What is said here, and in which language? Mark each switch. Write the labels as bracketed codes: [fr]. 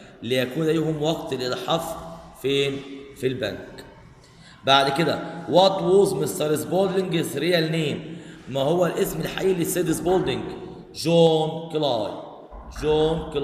[ar] ليكون لهم وقت للحفر فين؟ في البنك. بعد كده [en] what was Mr. Spaulding's real name؟ [ar] ما هو الاسم الحقيقي للسيد سبولدينج؟ جون كلاي.